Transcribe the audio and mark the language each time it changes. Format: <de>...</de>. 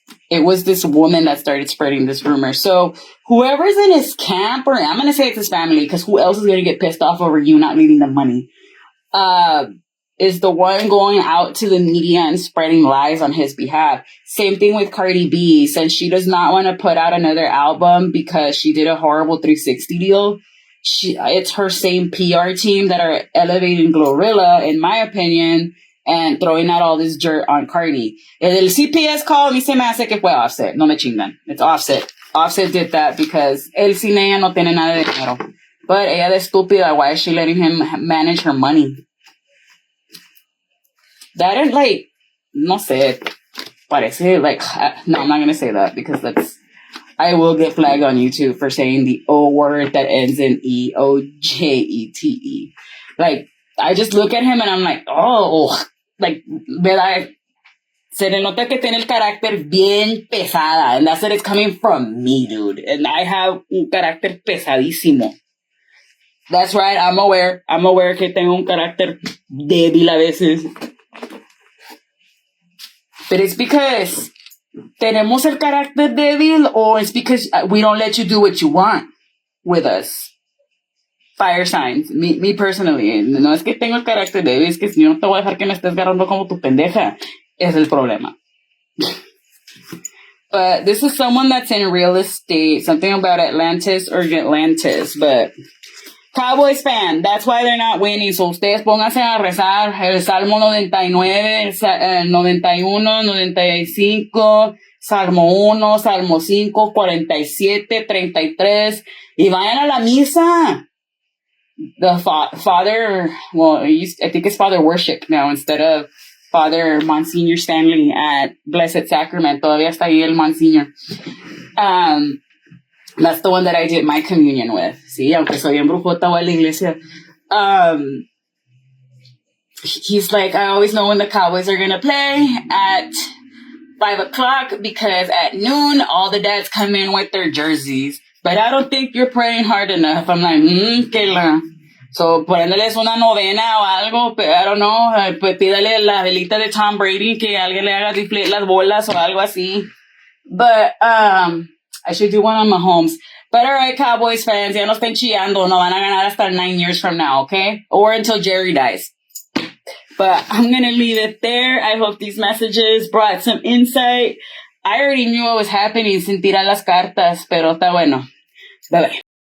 <en>It was this woman that started spreading this rumor. So whoever's in his camp, or I'm going to say it's his family, because who else is going to get pissed off over you not leaving them money, is the one going out to the media and spreading lies on his behalf. Same thing with Cardi B. Since she does not want to put out another album because she did a horrible 360 deal, it's her same PR team that are elevating Glorilla, in my opinion, and throwing out all this dirt on Cardi.</en> <es>El CPS call, a mí se me hace que fue Offset. No me chingan.</es> <en>It's Offset. Offset did that because</en> <es>él sin ella no tiene nada de dinero.</es> <en>But</en> <es>ella de estúpida,</es> <en>why is she letting him manage her money? That ain't like,</en> <es>no sé,</es> <en>parece like, no, I'm not going to say that because I will get flagged on YouTube for saying the O word that ends in EOJETE. Like, I just look at him and I'm like, oh, like, ¿verdad?</en> <es>Se le nota que tiene el carácter bien pesada,</es> <en>and that's that it's coming from me, dude. And I have</en> <es>un carácter pesadísimo.</es> <en>That's right, I'm aware</en> <es>que tengo un carácter débil a veces.</es> <en>But it's because</en> <es>tenemos el carácter débil,</es> <en>or it's because we don't let you do what you want with us. Fire signs. Me personally.</en> <es>No es que tengo el carácter débil, es que si yo no te voy a dejar que me estés agarrando como tu pendeja. Es el problema.</es> <en>But this is someone that's in real estate. Something about Atlantis or Atlantis. But Cowboys fan, that's why they're not winning.</en> <es>So ustedes pónganse a rezar el Salmo 99, el 91, 95, Salmo 1, Salmo 5, 47, 33. Y vayan a la misa.</es> <en>The Father, well, I think it's Father Worship now instead of Father Monsignor Stanley at Blessed Sacrament.</en> <es>Todavía está ahí el Monsignor.</es> <en>That's the one that I did my communion with.</en> <es>Sí, aunque soy en brujota o en la iglesia.</es> <en>He's like, I always know when the Cowboys are going to play at 5:00 because at noon, all the dads come in with their jerseys. But I don't think you're praying hard enough. I'm like, que la.</en> <es>So, poniéndoles una novena o algo,</es> <en>I don't know,</en> <es>pues pídale la velita de Tom Brady, que alguien le haga deflate las bolas o algo así.</es> <en>But, I should do one on Mahomes. But alright, Cowboys fans,</en> <es>ya no estén chillando, no van a ganar hasta</es> <en>9 years from now, okay? Or until Jerry dies. But I'm gonna leave it there. I hope these messages brought some insight. I already knew what was happening</en> <es>sin tirar las cartas, pero está bueno.</es> <en>Bye-bye.</en>